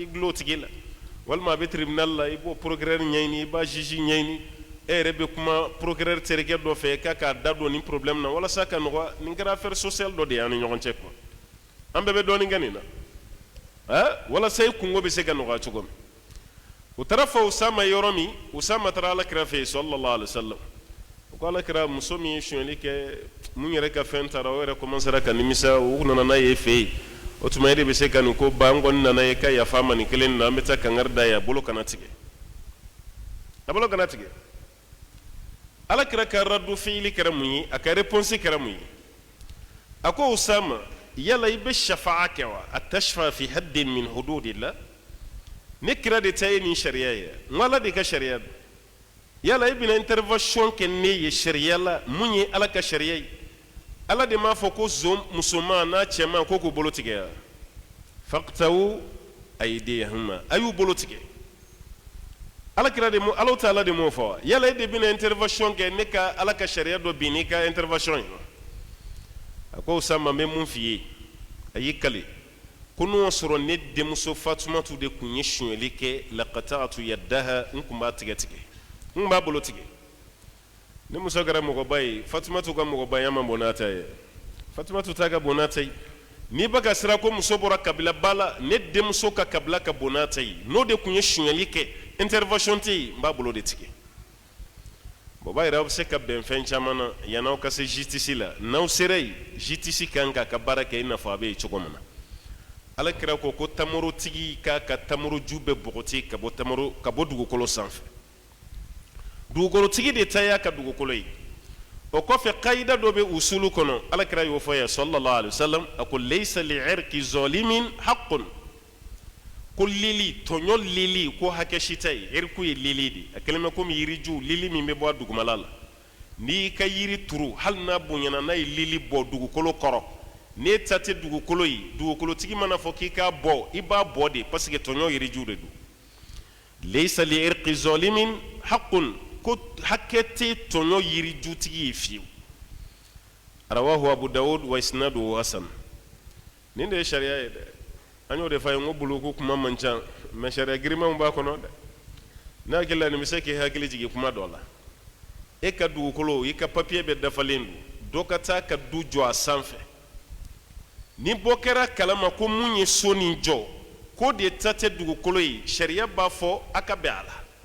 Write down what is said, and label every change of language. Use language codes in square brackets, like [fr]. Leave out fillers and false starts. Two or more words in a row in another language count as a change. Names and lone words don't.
[bm] gulon o tigi la walima a bɛ tribunal la i b'o procureur ɲɛɲini i b'a juge ɲɛɲini e yɛrɛ bɛ kuma procureur terikɛ dɔ fɛ k'a k'a da don nin problème na walasa ka nɔgɔya nin kɛra [fr] affaire sociale [bm] dɔ de ye an ni ɲɔgɔn cɛ quoi an bɛɛ bɛ dɔɔnin kɛ nin na walasa i kungo bɛ se ka nɔgɔya cogo min o taara fɔ Usama yɔrɔ min Usama taara ala kira fɛ yen [ar] صلى الله عليه وسلم [bm] o ko ala kira muso min ye sonyɛli kɛ mun yɛrɛ ka fɛn taara o yɛrɛ commencera ka nimisa o nana n'a ye fɛ yen o tuma e de bɛ se ka nin ko ban an kɔni nana ye ka yafa ma nin kelen nin na an bɛ taa kangari da ye a bolo kana tigɛ a bolo kana tigɛ ala kira ka radu fiili kɛra mun ye a ka réponse kɛra mun ye a ko Usama yala i bɛ shafa'a kɛ wa [ar] أتشفع في حد من حدود الله [bm] ne kira de ta ye nin sariya ye n ala de ka sariya don yala i bɛna intervention kɛ ne ye sariya la mun ye ala ka sariya ye ala de m'a fɔ ko musoman n'a cɛman ko k'u bolo tigɛ [ar] فاقطعوا أيديهما [bm] a y'u bolo tigɛ ala kira de ala taala de m'o fɔ wa yala e de bɛna intervention kɛ ne ka ala ka sariya dɔ bin n'i ka intervention ye a ko Usama n bɛ mun f'i ye a y'i kale ko n'o sɔrɔ ne denmuso Fatumatu de kun ye sonyɛli kɛ [ar] لقطعت يدها [bm] n kun b'a tigɛ tigɛ n b'a bolo tigɛ ne muso kɛra mɔgɔba ye Fatumatu ka mɔgɔbaya ma bɔ n'a ta ye Fatimatu ta ka bona ta yi ni baka sira ko muso bɔra kabila bala ne denmuso ka kabila ka bona ta yi n'o de kun ye suɲɛli kɛ intervention tɛ yen n b'a bolo de tigɛ bon b'a yira aw bɛ se ka bɛn fɛn caman na yan'aw ka se justice la n'aw sera yen justice kan k'a ka baara kɛ i n'a fɔ a bɛ yen cogo min na Alakira ko ko tamorotigi k'a ka tamoroju bɛɛ bɔgɔti ka bɔ dugukolo sanfɛ dugukolotigi de ta y'a ka dugukolo ye o kɔfɛ kayida dɔ bɛ usulu kɔnɔ Alakira y'o fɔ ye [ar] صلى الله عليه وسلم [bm] a ko [ar] ليس لعرق ظالم حق [bm] ko lili tɔɲɔ lili ko hakɛ si tɛ yen irku ye lili de a kɛlen bɛ komi yiriju lili min bɛ bɔ a dugumala la n'i ka yiri turu hali n'a bonyana n'a ye lili bɔ dugukolo kɔrɔ n'e ta tɛ dugukolo ye dugukolotigi mana fɔ k'i k'a bɔ i b'a bɔ de parce que tɔɲɔ yiriju de don [ar] ليس لعرق ظالم حق [bm] ko hakɛ tɛ tɔɲɔ yirijutigi ye fiyewu [ar] رواه أبو داود وإسناده حسن [bm] nin de ye sariya ye dɛ an y'o de fɔ a ye n ko buluku kuma man ca mais sariya girimanw b'a kɔnɔ dɛ ne hakili la nin bɛ se k'i hakili jigin kuma dɔ la e ka dugukolo i ka papiye bɛɛ dafalen don dɔ ka taa ka du jɔ a sanfɛ ni bɔ kɛra kalama ko mun ye so nin jɔ ko de ta tɛ dugukolo ye sariya b'a fɔ a ka bɛn a la